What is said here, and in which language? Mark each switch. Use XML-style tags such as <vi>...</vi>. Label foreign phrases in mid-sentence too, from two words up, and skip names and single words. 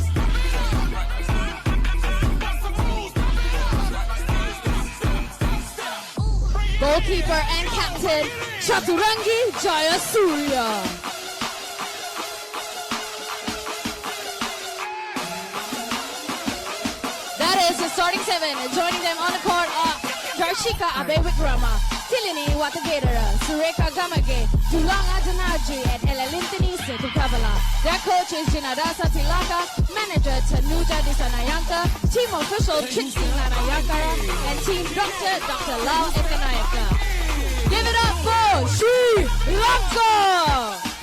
<en>Goalkeeper and captain, Chaturangi Jayasuriya. That is the starting 7. Joining them on the court are Darshika Abe Wikrama, Tilini Watagadara, Sureka Gamage, Tulanga Janaji, and Elalintini Setukavala. Their coach is Jinadasa Tilaka, manager Tanuja Disanayanka, team official Trixie Lanayakara, and team doctor Dr. Lau Ekanayaka. Give it up for Sri Lanka!</en>